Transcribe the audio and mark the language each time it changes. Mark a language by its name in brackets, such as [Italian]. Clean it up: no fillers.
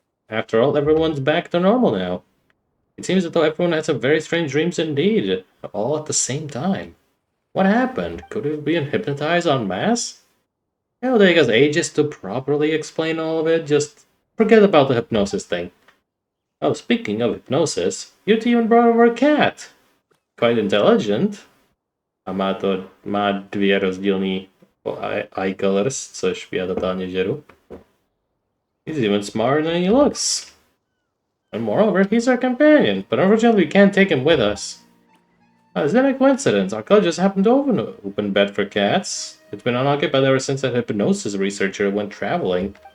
[English] After all, everyone's back to normal now. It seems as though everyone had some very strange dreams indeed, all at the same time. What happened? Could we have been hypnotized en masse? It'll take us ages to properly explain all of it, just forget about the hypnosis thing. Oh, speaking of hypnosis, you two even brought over a cat. Quite intelligent. [Czech] A má dvě rozdílný [English] eye colors, [Czech] což já totálně žeru. [English] He's even smarter than he looks. And moreover, he's our companion, but unfortunately we can't take him with us. Is that a coincidence? Our club just happened to open bed for cats. It's been unoccupied ever since that hypnosis researcher went traveling.